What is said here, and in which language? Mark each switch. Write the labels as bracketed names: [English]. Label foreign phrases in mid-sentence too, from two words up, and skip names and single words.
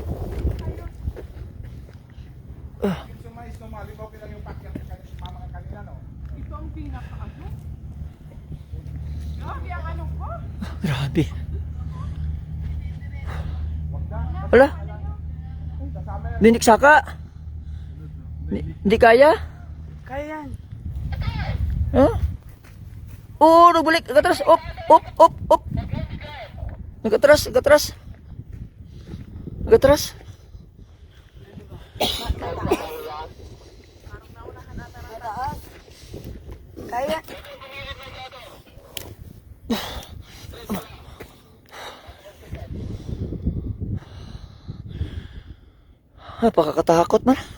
[Filipino] Grabe. Wala. Dinik-saka. Hindi kaya? Kaya yan. Huh? Oh, nagbalik. Nagkatras. Op, op, op, op. Nagkatras, nagkatras. Nagkatras. Kaya. Napakakatakot man.